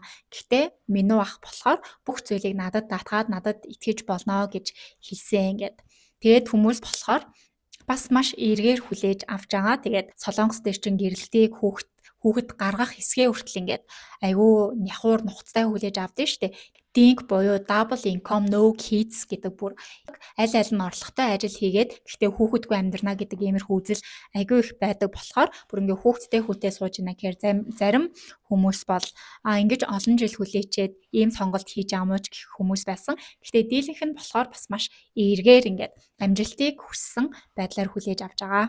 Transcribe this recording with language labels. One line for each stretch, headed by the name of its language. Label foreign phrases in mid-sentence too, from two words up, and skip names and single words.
Mongolian: Гэхдээ Минү ах болохоор бүх зүйлийг надад даатгаад надад итгэж болно гэж хэлсэн ингээд. Тэгээд хүмүүс болохоор бас маш эргээр хүлээж авч байгаа. Тэгээд Солонгос дээр чинь гэрэлтийг хүүхэд гаргах хэсгээ хүртэл ингээд айгүй няхуур нухацтай хүлээж авдээ штэ. DINK буюу
English: double income no kids
Mongolian: гэдэг бүр аль нь орлоготой ажил хийгээд гэхдээ хүүхэдгүй амьдрна гэдэг иймэрхүү үзэл айгүй их байдаг болохоор бүр ингээ хүүхэдтэй сууж ийна гэхээр зарим хүмүүс бол ингэж олон жил хүлээчээд ийм сонголт хийж байгаа мó ч гэх хүмүүс байсан. Гэхдээ дийлэнх нь болохоор бас маш эргээр ингээд амжилтыг хүссэн байдлаар хүлээж авч байгаа.